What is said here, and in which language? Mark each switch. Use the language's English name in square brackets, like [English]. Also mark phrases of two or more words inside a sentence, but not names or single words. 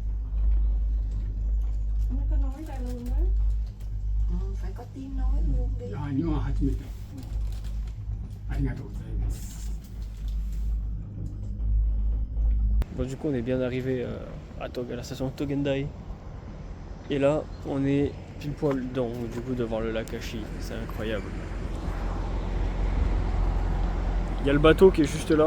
[Vietnamese] Nó có nói ra luôn đó. Phải có tiếng nói luôn đi. [Japanese] いや、今初めて。ありがとうございます。 [French] Bon, du coup, on est bien arrivé à la station Togendai. Et là, on est pile poil du coup, devant le lac Ashi. C'est incroyable. Il y a le bateau qui est juste là.